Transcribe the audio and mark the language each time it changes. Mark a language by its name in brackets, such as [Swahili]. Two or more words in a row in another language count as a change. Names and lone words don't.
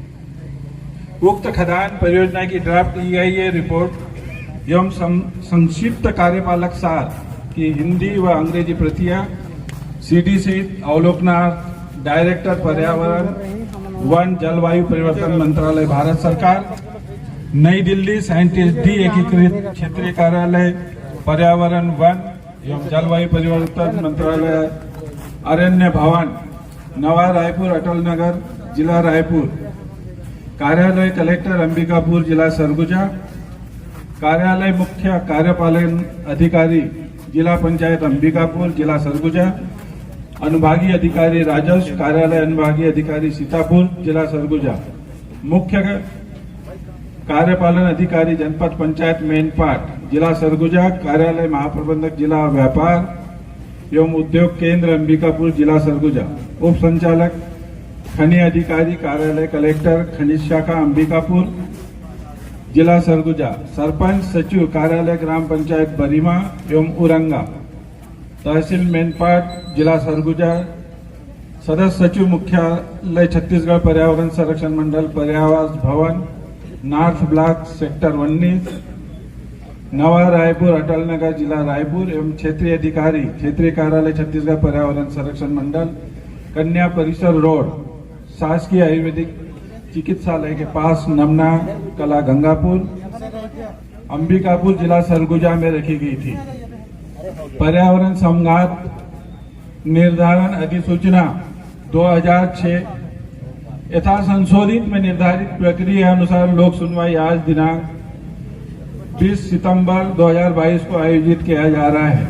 [Hindi] उक्त खदान परियोजना की ड्राफ्ट की गई ये रिपोर्ट एवं संक्षिप्त कार्यपालक सार की हिंदी व अंग्रेजी प्रतियां CDC अवलोकनार्थ डायरेक्टर पर्यावरण वन जलवायु परिवर्तन मंत्रालय भारत सरकार, नई दिल्ली साइंटिस्ट डी एकीकृत क्षेत्रीय कार्यालय पर्यावरण वन एवं जलवायु परिवर्तन मंत्रालय अरण्य भवन नवा रायपुर अटल नगर जिला रायपुर, कार्यालय कलेक्टर अंबिकापुर जिला सरगुजा, कार्यालय मुख्य कार्यपालन अधिकारी जिला पंचायत अंबिकापुर जिला सरगुजा, अनुभागीय अधिकारी राजस्व कार्यालय अनुभागीय अधिकारी सीतापुर जिला सरगुजा, मुख्य कार्यपालन अधिकारी जनपद पंचायत मेनपाट जिला सरगुजा, कार्यालय महाप्रबंधक जिला व्यापार एवं उद्योग केंद्र अंबिकापुर जिला सरगुजा, उप संचालक खनि अधिकारी कार्यालय कलेक्टर खनिज शाखा अंबिकापुर जिला सरगुजा, सरपंच सचिव कार्यालय ग्राम पंचायत बरीमा एवं उरंगा, तहसील मेनपाट जिला सरगुजा, सदस्य सचिव मुख्यालय छत्तीसगढ़ पर्यावरण संरक्षण मंडल पर्यावास भवन नॉर्थ ब्लॉक सेक्टर 19 नवा रायपुर अटल नगर जिला रायपुर एवं क्षेत्रीय अधिकारी क्षेत्रीय कार्यालय छत्तीसगढ़ पर्यावरण संरक्षण मंडल कन्या परिसर रोड शासकीय आयुर्वेदिक चिकित्सालय के पास नमना कला गंगापुर अंबिकापुर जिला सरगुजा में रखी गई थी। पर्यावरण संघात निर्धारण अधिसूचना 2006 यथा संशोधित में निर्धारित प्रक्रिया अनुसार लोक सुनवाई आज दिनांक 20 सितंबर 2022 को आयोजित किया जा रहा है।